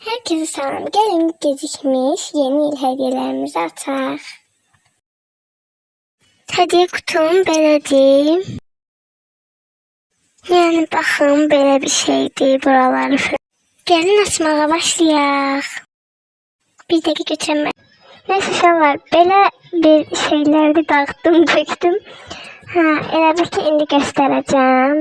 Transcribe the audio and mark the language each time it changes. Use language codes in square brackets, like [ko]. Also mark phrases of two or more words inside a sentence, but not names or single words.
[tr] Herkese selam. Gelin gecikmiş yeni yıl hediyelerimizi açaq. Hediye kutum belədir. [az] Yəni baxın belə bir şeydir buraları. Gelin açmağa başlayaq. Bir dəqiqə götürəm. Neyse uşaqlar, belə bir şeyləri dağıtdım, döktüm. Elə bir ki indi göstərəcəm.